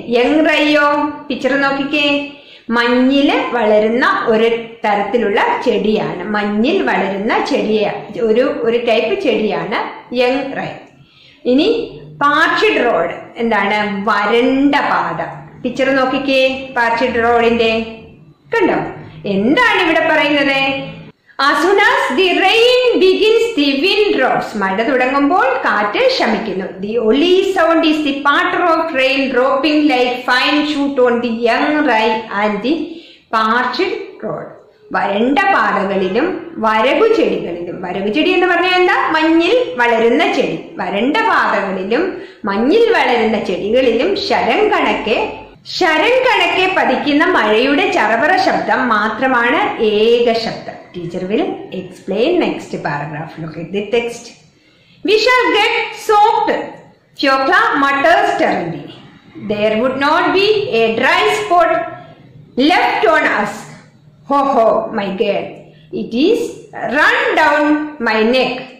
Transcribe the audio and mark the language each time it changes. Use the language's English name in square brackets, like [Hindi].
[Malayalam] Young റൈയോ, picture നോക്കിക്കേ. മഞ്ഞില് വളരുന്ന ഒരു തരത്തിലുള്ള ചെടിയാണ്, മഞ്ഞിൽ വളരുന്ന ചെടിയാണ്, ഒരു ടൈപ്പ് ചെടിയാണ് യങ് റൈ. ഇനി പാർച്ച്ഡ് റോഡ് എന്താണ്? വരണ്ട പാത. പിക്ചർ നോക്കിക്കേ പാർച്ച്ഡ് റോഡിന്റെ, കണ്ടോ? എന്താണ് ഇവിടെ പറയുന്നത്? [English] As soon as the rain begins, the wind drops. [Malayalam] മഴ തുടങ്ങുമ്പോൾ കാറ്റ് ശമിക്കുന്നു. [English] The only sound is the patter of rain dropping like fine shoot on the young rye and the parched road. [Malayalam] വരണ്ട പാതകളിലും വരകു ചെടികളിലും, വരകു ചെടി എന്ന് പറഞ്ഞാൽ എന്താ? മഞ്ഞിൽ വളരുന്ന ചെടി. വരണ്ട പാതകളിലും മഞ്ഞിൽ വളരുന്ന ചെടികളിലും ശരം കണക്കെ പതിക്കുന്ന മഴയുടെ ചറപറ ശബ്ദം മാത്രമാണ് ഏക ശബ്ദം. [English] Teacher will explain next paragraph. Look at the text. We shall get soaked, Fiokla mutters sternly. There would not be a dry spot left on us. Ho ho, my girl, it is run down my neck.